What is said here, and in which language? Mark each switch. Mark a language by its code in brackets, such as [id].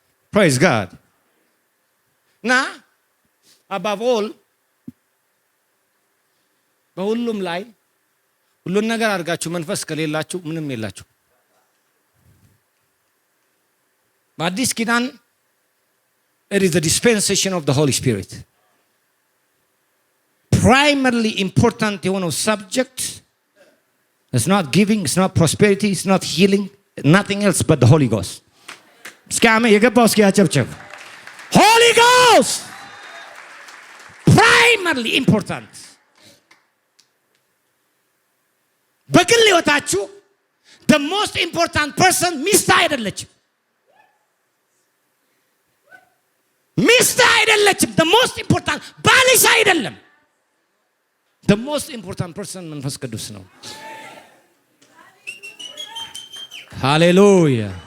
[en] Praise God. Now, above all, [am] በሁሉም ላይ ሁሉን ነገር አድርጋችሁ መንፈስ ከሌላችሁ ምንም የላችሁ። [en] በአዲስ ኪዳን it is the dispensation of the Holy Spirit. Primarily important የሆነው subject it's not giving, it's not prosperity, it's not healing, nothing else but the Holy Ghost. [am] እስኪ አሜን የገባው እስኪ ያጨብጭብ። [en] Holy Ghost primarily important. [am] በግል ህይወታችሁ [en] the most important person [am] ሚስት አይደለችም። ሚስት አይደለችም። [en] the most important [am] ባልሽ አይደለም። [en] the most important person [am] መንፈስ ቅዱስ ነው። ሃሌሉያ!